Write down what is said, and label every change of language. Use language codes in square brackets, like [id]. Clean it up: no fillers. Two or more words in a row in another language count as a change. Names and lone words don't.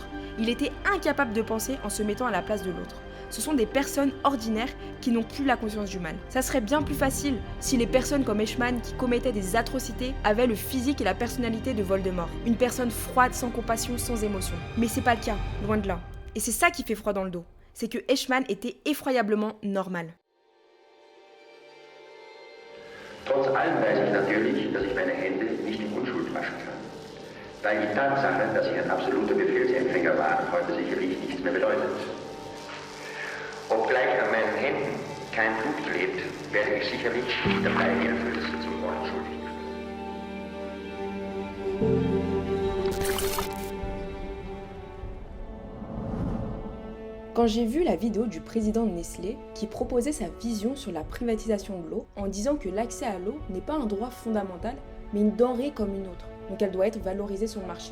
[fr] Il était incapable de penser en se mettant à la place de l'autre. Ce sont des personnes ordinaires qui n'ont plus la conscience du mal. Ça serait bien plus facile si les personnes comme Eichmann qui commettaient des atrocités avaient le physique et la personnalité de Voldemort. Une personne froide, sans compassion, sans émotion. Mais c'est pas le cas, loin de là. Et c'est ça qui fait froid dans le dos. C'est que Eichmann était effroyablement normal. [de] Trotz allem weiß ich natürlich, dass ich meine Hände nicht in Unschuld waschen kann. Weil die Tatsache, dass ich ein absoluter Befehlsempfänger war, heute sicherlich nichts mehr bedeutet. Obgleich an meinen Händen kein Blut klebt, werde ich sicherlich nicht der Beihilfe zum Mord schuldig. [fr] Quand j'ai vu la vidéo du président de Nestlé qui proposait sa vision sur la privatisation de l'eau en disant que l'accès à l'eau n'est pas un droit fondamental mais une denrée comme une autre, donc elle doit être valorisée sur le marché.